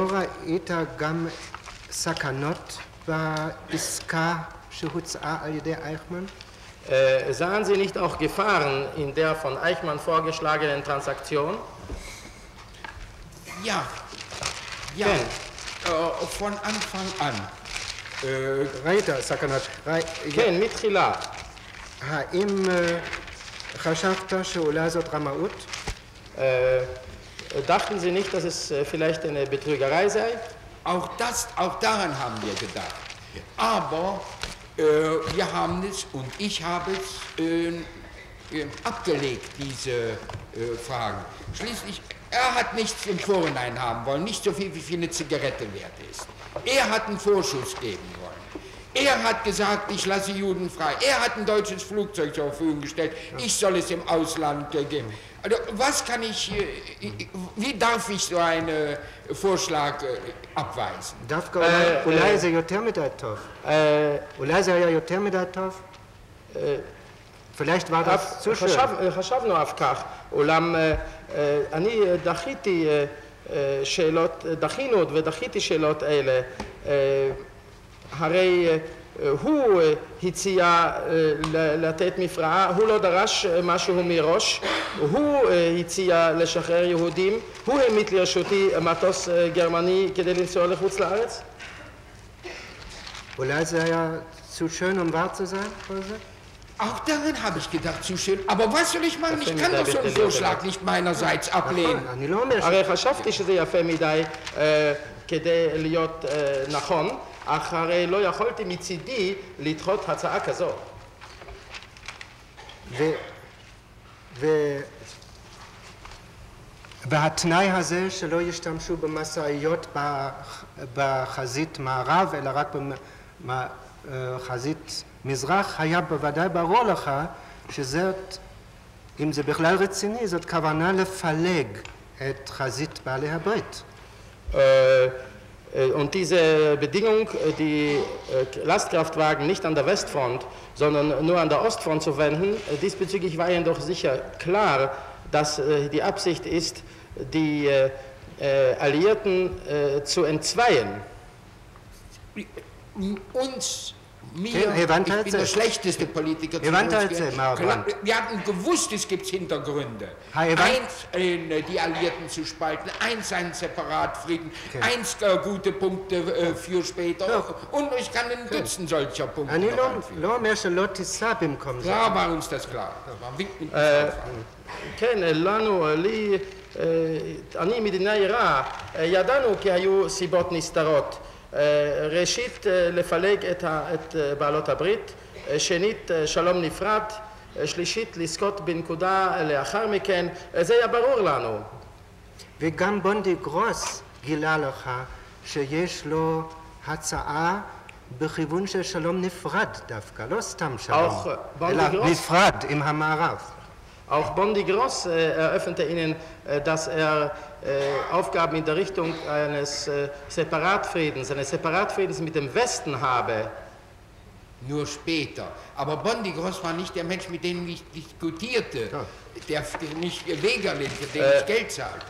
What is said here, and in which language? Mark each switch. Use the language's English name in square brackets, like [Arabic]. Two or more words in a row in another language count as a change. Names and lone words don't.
[Hebrew] ראית גם סכנות בעסקה שהוצעה על ידי אייכמן? [German] Sahen Sie nicht auch Gefahren in der von Eichmann vorgeschlagenen Transaktion? Ja, von Anfang an. [Hebrew] ראית סכנות? כן, מתחילה. האם חשבת שאולי זאת רמאות? [German] Dachten Sie nicht, dass es vielleicht eine Betrügerei sei? Auch daran haben wir gedacht. Aber wir haben es und ich habe es abgelegt, diese Fragen. Schließlich, er hat nichts im Vorhinein haben wollen, nicht so viel, wie viel eine Zigarette wert ist. Er hat einen Vorschuss geben wollen. Er hat gesagt, ich lasse Juden frei. Er hat ein deutsches Flugzeug zur Verfügung gestellt. Ich soll es im Ausland geben. Also, was kann ich, wie darf ich so einen Vorschlag abweisen? [Hebrew] דווקא אולי זה יותר מדי טוב. אולי זה היה יותר מדי טוב. [German] vielleicht war das zu schön. [Hebrew] חשבנו על כך, אולם אני דחיתי שאלות אלה, הרי הוא הציע לתת מפרעה, הוא לא דרש משהו מראש, הוא הציע לשחרר יהודים, הוא העמיד לרשותי מטוס גרמני כדי לנסוע לחוץ לארץ? אולי זה היה [German] zu schön, um wahr zu sein? Auch daran habe ich gedacht, zu schön. Aber was soll ich machen? Ich kann doch so einen Vorschlag nicht meinerseits ablehnen. [Hebrew] הרי חשבתי שזה יפה מדי כדי להיות נכון, אך הרי לא יכולתי מצידי לדחות הצעה כזו. והתנאי הזה שלא ישתמשו במשאיות בחזית מערב, אלא רק בחזית מזרח, היה בוודאי ברור לך שזאת, אם זה בכלל רציני, זאת כוונה לפלג את חזית בעלי הברית. [German] Und diese Bedingung, die Lastkraftwagen nicht an der Westfront, sondern nur an der Ostfront zu wenden, diesbezüglich war Ihnen doch sicher klar, dass die Absicht ist, die Alliierten zu entzweien. Ich bin der schlechteste Politiker. Wir hatten gewusst, es gibt Hintergründe. Die Alliierten zu spalten, einen Separatfrieden, gute Punkte für später. Und ich kann ein Dutzend solcher Punkte noch einführen. Klar war uns das klar. [Hebrew] כן, לי, אני מדינה יראה, ידענו כי היו סיבות נסתרות. ראשית, לפלג את בעלות הברית, שנית, שלום נפרד, שלישית, לזכות בנקודה לאחר מכן, זה היה ברור לנו. וגם בונדי גרוס גילה לך שיש לו הצעה בכיוון של שלום נפרד דווקא, לא סתם שלום, אלא נפרד עם המערב. [German] Auch Bondy Gross eröffnete Ihnen, dass Aufgaben in der Richtung eines Separatfriedens mit dem Westen habe. Nur später. Aber Bondy Gross war nicht der Mensch, mit dem ich diskutierte, der nicht Wege lehnte, dem ich Geld zahlte.